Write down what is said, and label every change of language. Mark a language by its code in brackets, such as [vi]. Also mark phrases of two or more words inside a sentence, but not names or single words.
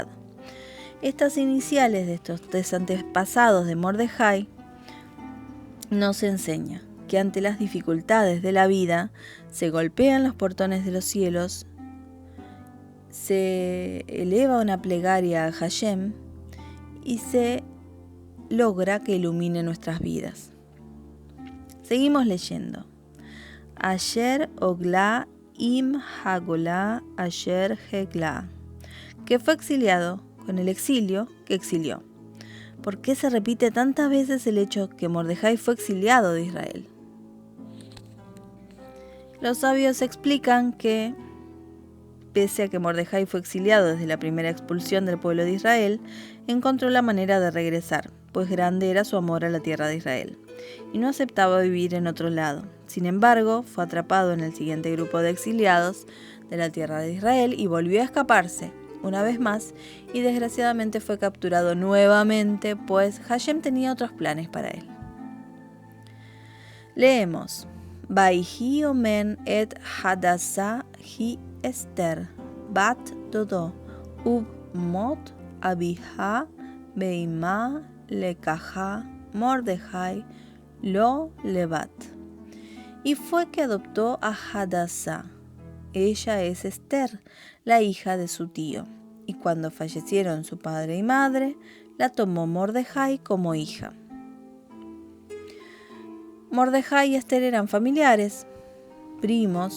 [es] Estas iniciales de estos 3 antepasados de Mordejai nos enseña que ante las dificultades de la vida se golpean los portones de los cielos, se eleva una plegaria a Hashem y se logra que ilumine nuestras vidas. Seguimos leyendo. [he] אשר הגלה עם הגולה אשר הגלה, [es] que fue exiliado con el exilio que exilió. ¿Por qué se repite tantas veces el hecho que Mordejai fue exiliado de Israel? Los sabios explican que, pese a que Mordejai fue exiliado desde la primera expulsión del pueblo de Israel, encontró la manera de regresar, pues grande era su amor a la tierra de Israel, y no aceptaba vivir en otro lado. Sin embargo, fue atrapado en el siguiente grupo de exiliados de la tierra de Israel y volvió a escaparse una vez más, y desgraciadamente fue capturado nuevamente, pues Hashem tenía otros planes para él. Leemos. [he] ויהי אמן את הדסה היא אסתר בת דודו ובמות אביה ואמה לקחה מרדכי לו לבת. [es] Y fue que adoptó a Hadassah. Ella es Esther, la hija de su tío, y cuando fallecieron su padre y madre, la tomó Mordejai como hija. Mordejai y Esther eran familiares, primos.